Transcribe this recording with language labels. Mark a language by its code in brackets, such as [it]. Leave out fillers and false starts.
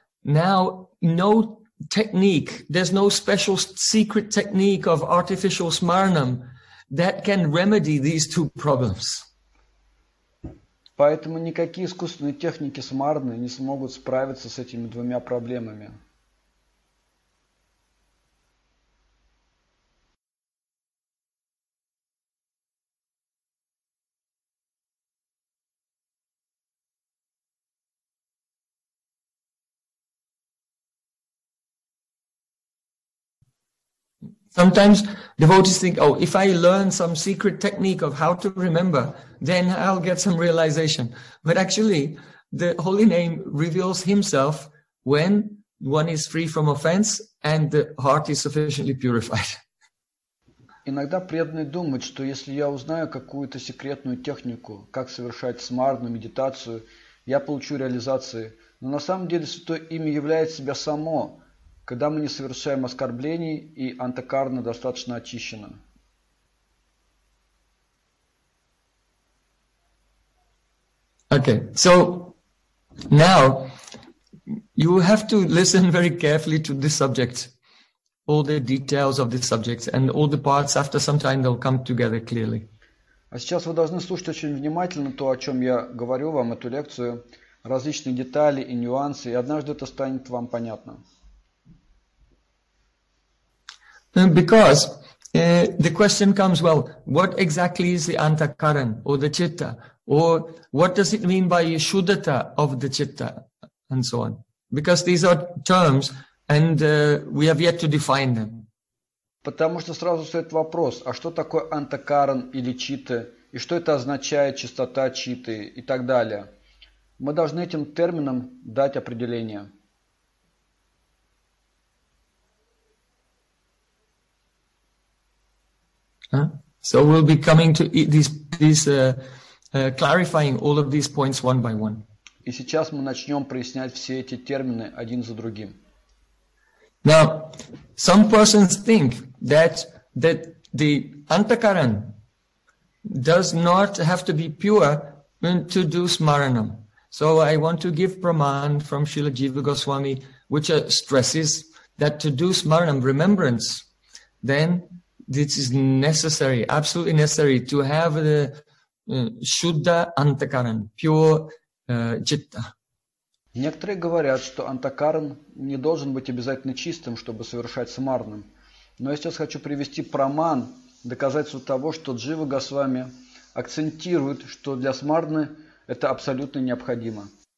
[en] Now, no technique, there's no special secret technique of artificial smarnam that can remedy these two problems. [ru] Поэтому никакие искусственные техники смарны не смогут справиться с этими двумя проблемами. [en] Sometimes devotees think, oh, if I learn some secret technique of how to remember, then I'll get some realization. But actually, the holy name reveals himself when one is free from offense and the heart is sufficiently purified. [ru] Иногда преданные думают, что если я узнаю какую-то секретную технику, как совершать смарну, медитацию, я получу реализации. Но на самом деле святое имя является себя само. Когда мы не совершаем оскорблений и антакарна достаточно очищена. [en] Okay, so now you have to listen very carefully to this subject, all the details of this subject, and all the parts after some time they'll come together clearly. [ru] А сейчас вы должны слушать очень внимательно то, о чем я говорю вам эту лекцию, различные детали и нюансы, и однажды это станет вам понятно. [en] Because the question comes, well, what exactly is the antakaran or the citta? Or what does it mean by shuddhata of the citta? And so on. Because these are terms and we have yet to define them. [ru] Потому что сразу стоит вопрос, а что такое антакаран или читта? И что это означает, чистота читты и так далее? Мы должны этим терминам дать определение. [en] So we'll be coming to clarifying all of these points one by one. [ru] И сейчас мы начнем прояснять все эти термины один за другим. [en] Now, some persons think that the antakaran does not have to be pure to do smaranam. So I want to give praman from Srila Jiva Goswami, which stresses that to do smaranam, remembrance, then this is necessary, absolutely necessary to have the shuddha antakaran, pure citta. [ru] Некоторые говорят, что антакаран не должен быть обязательно чистым, чтобы совершать смарнам. Но я сейчас хочу привести праман, доказательство того, что Джива Госвами акцентирует, что для смарны это абсолютно необходимо.